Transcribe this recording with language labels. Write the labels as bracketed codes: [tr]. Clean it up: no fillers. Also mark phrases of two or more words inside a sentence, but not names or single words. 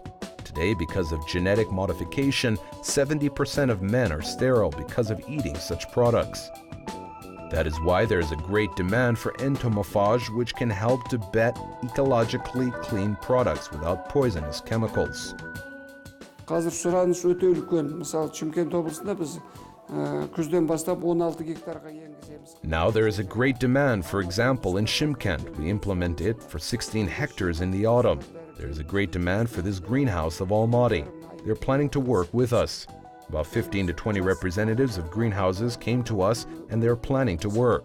[en] Today, because of genetic modification, 70% of men are sterile because of eating such products. That is why there is a great demand for entomophage, which can help to bet ecologically clean products without poisonous chemicals. [kk] Қазір сұраныс өте үлкен. Мысалы, Шымкент облысында біз күзден бастап 16 гектарға енгіземіз. [en] Now there is a great demand. For example, in Shymkent, we implement it for 16 hectares in the autumn. There is a great demand for this greenhouse of Almaty. They're planning to work with us. About 15 to 20 representatives of greenhouses came to us and they're planning to work.